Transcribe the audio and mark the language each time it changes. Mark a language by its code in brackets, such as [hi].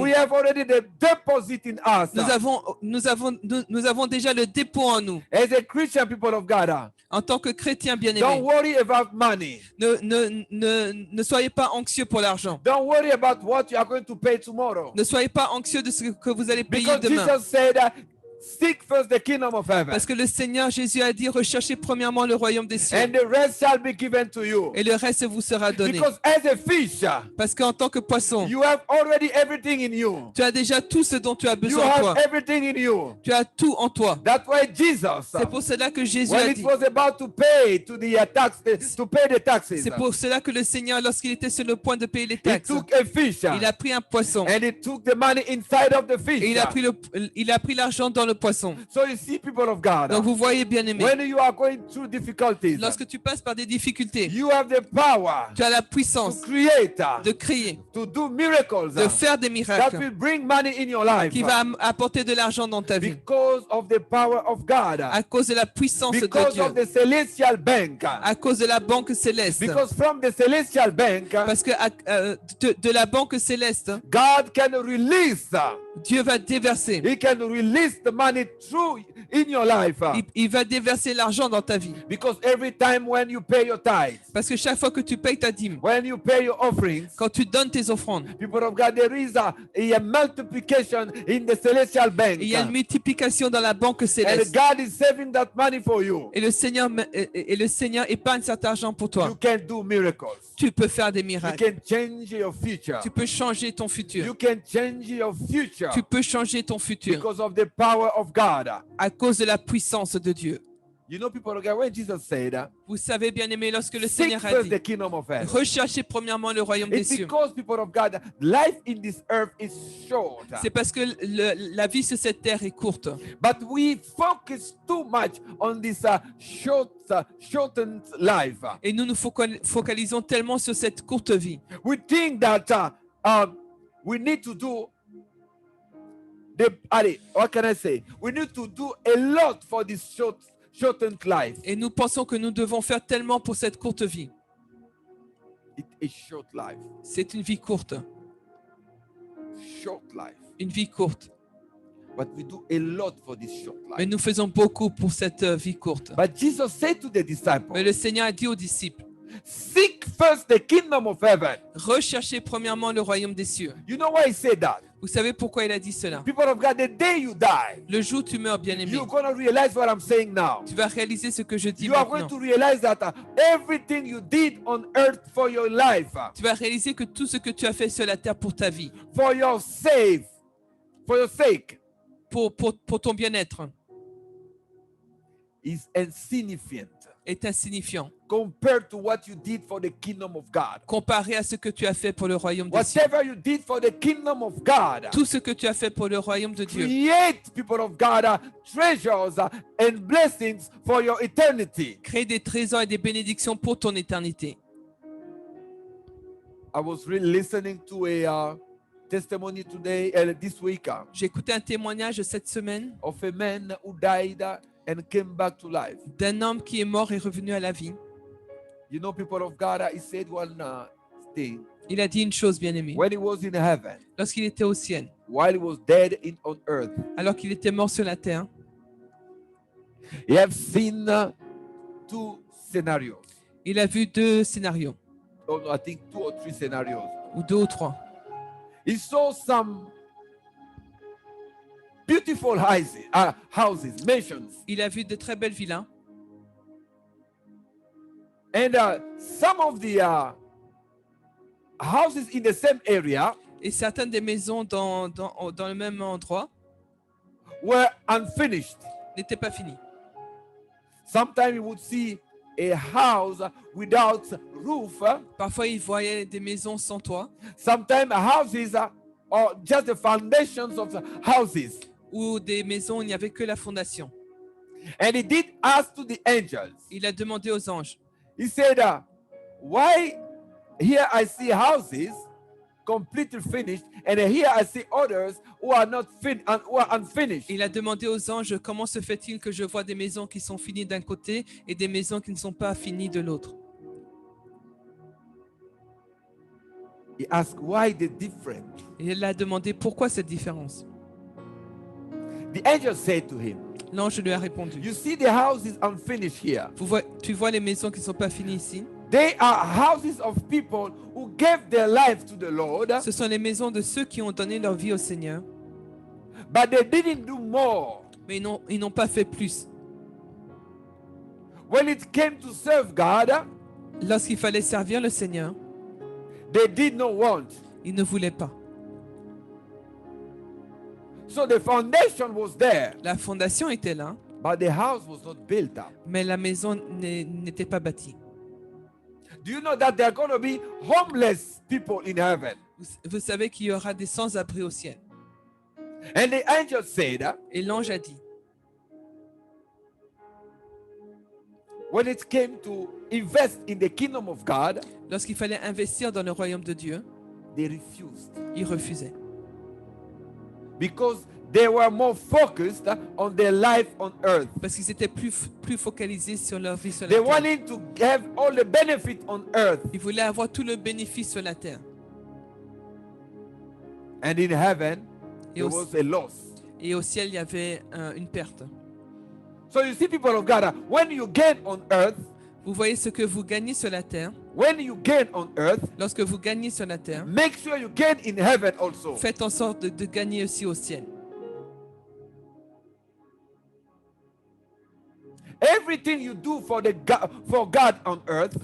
[en] We have already the deposit in us. [fr] Nous avons déjà le dépôt en nous. [en] As a Christian, people of God, [fr] En tant que chrétien [en] don't [fr] bien-aimé, [en] worry about money. [fr] ne soyez pas anxieux pour l'argent. [en] Don't worry about what you are going to pay tomorrow. [fr] Ne soyez pas anxieux de ce que vous allez payer [en] Because [fr] demain. [en] Jesus said, seek first the kingdom of heaven, [fr] Parce que le Seigneur Jésus a dit, recherchez premièrement le royaume des cieux. [en] and the rest shall be given to you. [fr] Et le reste vous sera donné. [en] Because as a fish, [fr] Parce qu'en tant que poisson, [en] you have already everything in you. [fr] tu as déjà tout ce dont tu as [en] You [fr] besoin en toi. [en] have everything in you. [fr] Tu as tout en toi. [en] That's why Jesus, [fr] C'est pour cela que Jésus [en] when [fr] a [en] it [fr] dit. [en] was about to pay to the to pay the taxes, [fr] C'est pour cela que le Seigneur, lorsqu'il était sur le point de payer les [en] he [fr] taxes, [en] took a fish [fr] il a pris un poisson. [en] and he took the money inside of the fish. [fr] Et il a pris l'argent dans le poisson. [en] So you see, people of God, [fr] Donc vous voyez, bien aimé, [en] when you are going through difficulties, [fr] lorsque tu passes par des difficultés, [en] you have the power [fr] tu as la [en] to [fr] puissance [en] create, [fr] de créer, [en] to do miracles [fr] de faire des [en] that [fr] miracles [en] will bring money in your life [fr] qui va apporter de l'argent dans ta vie [en] because of the power of God, [fr] à cause de la puissance de [en] because [fr] Dieu, [en] of the celestial bank, [fr] à cause de la banque céleste. [en] because from the celestial bank, [fr] Parce que de la banque céleste, [en] God can release, [fr] Dieu va déverser. [en] he can release the money through in your life. [fr] Il va déverser l'argent dans ta vie. [en] Because every time when you pay your tithes, [fr] Parce que chaque fois que tu payes ta dîme, [en] when you pay your offerings, [fr] quand tu donnes tes offrandes, [en] people of God, there is a multiplication in the celestial bank. [fr] il y a une multiplication dans la banque [en] And [fr] céleste. [en] God is saving that money for you. [fr] Et le Seigneur épargne cet argent pour toi. [en] You can do miracles. [fr] Tu peux faire des [en] You [fr] miracles. [en] can change your future. [fr] Tu peux changer ton [en] You [fr] futur. [en] can change your future [fr] Tu peux changer ton futur [en] because of the power of God. [fr] à cause de la puissance de Dieu. [en] You know, people of God, when Jesus said, [fr] Vous savez, bien aimé, lorsque le [en] seek [fr] Seigneur a [en] first [fr] dit, [en] the kingdom of heaven. [fr] recherchez premièrement le royaume des [en] It's [fr] cieux. [en] because, people of God, life in this earth is short. [fr] C'est parce que la vie sur cette terre est courte. [en] But we focus too much on this shortened life. [fr] Et nous nous focalisons tellement sur cette courte vie. [en] We think that we need to do what can I say? We need to do a lot for this shortened life. [fr] Et nous pensons que nous devons faire tellement pour cette courte vie. [en] It is short life. [fr] C'est une vie courte. [en] Short life. [fr] Une vie courte. [en] But we do a lot for this short [fr] Mais [en] life. [fr] nous faisons beaucoup pour cette vie courte. [en] But Jesus said to the [fr] Mais [en] disciples, [fr] le Seigneur a dit aux disciples, [en] seek first the kingdom of heaven. [fr] recherchez premièrement le royaume des cieux. [en] You know why he said that? [fr] Vous savez pourquoi il a dit cela? [en] People of God, the day you die, [fr] Le jour où tu meurs, bien-aimé, [en] you're going to realize what I'm saying now. [fr] tu vas réaliser ce que je dis [en] You are going [fr] maintenant. [en] to realize that everything you did on earth for your life, [fr] Tu vas réaliser que tout ce que tu as fait sur la terre pour ta vie, [en] for your sake, [fr] pour ton bien-être, [en] is insignificant [fr] est insignifiant [en] compared to what you did for the kingdom of God. [fr] comparé à ce que tu as fait pour le royaume des cieux. [en] Whatever you did for the kingdom of God, [fr] Tout ce que tu as fait pour le royaume de Dieu. [en] create, people of God, treasures and blessings for your eternity. [fr] Crée des trésors et des bénédictions pour ton éternité. [en] I was really listening to a testimony today, this week, [fr] J'ai écouté un témoignage cette semaine [en] of a man who died and came back to life. [fr] d'un homme qui est mort et revenu à la vie. [en] You know, people of God, he said one thing. [fr] Il a dit une chose, bien-aimé. [en] When he was in heaven, [fr] Lorsqu'il était au ciel, [en] while he was dead on earth, [fr] alors qu'il était mort sur la terre, [en] he have seen two scenarios. [fr] il a vu deux scénarios, [en] Oh, no, I think 2 or 3 scenarios. [fr] ou deux ou trois. [en] He saw some beautiful houses, mansions, [fr] Il a vu de très belles villas. [en] and some of the houses in the same area [fr] Et certaines des maisons dans le même endroit [en] were unfinished. [fr] n'étaient pas finies. [en] Sometimes you would see a house without roof. [fr] Parfois, il voyait des maisons sans toit [en] Sometimes houses are just the foundations of the houses. [fr] ou des maisons où il n'y avait que la fondation. [en] And he did ask to the angels. [fr] Il a demandé aux anges, [en] He said, why here I see houses completely finished, and here I see others who are not who are unfinished. [fr] il a demandé aux anges, comment se fait-il que je vois des maisons qui sont finies d'un côté et des maisons qui ne sont pas finies de l'autre? [en] He asked, why the difference? [fr] Et il a demandé pourquoi cette différence. [en] The angel said to him, [fr] L'ange lui a répondu, [en] you see the houses unfinished here. [fr] tu vois les maisons qui ne sont pas finies ici? [en] They are houses of people who gave their life to the Lord, [fr] Ce sont les maisons de ceux qui ont donné leur vie au Seigneur, [en] but they didn't do more. [fr] mais ils n'ont pas fait plus. [en] When it came to serve God, [fr] Lorsqu'il fallait servir le Seigneur, [en] they did not want. [fr] ils ne voulaient pas. [en] So the foundation was there, [fr] La fondation était là, [en] but the house was not built up. [fr] mais la maison n'était pas bâtie. [en] Do you know that there are going to be homeless people in heaven? [fr] Vous savez qu'il y aura des sans-abri au ciel. [en] And the angel said, [fr] Et l'ange a dit, [en] when it came to invest in the kingdom of God, [fr] lorsqu'il fallait investir dans le royaume de Dieu, [en] they refused [fr] ils refusaient. [en] because they were more focused on their life on earth. [fr] Parce qu'ils étaient plus focalisés sur leur vie sur la [en] They [fr] terre. [en] wanted to have all the benefit on earth, [fr] Ils voulaient avoir tout le bénéfice sur la terre. [en] and in heaven [fr] Et [en] there [fr] au, [en] was a loss. [fr] et au ciel, il y avait une perte. [en] So you see, people of God, when you gain on earth, [fr] Vous voyez ce que vous gagnez sur la terre. [en] when you gain on earth, [fr] Lorsque vous gagnez sur la terre, [en] make sure you gain in heaven also. [fr] faites en sorte de gagner aussi au ciel. [en] Everything you do for God on earth,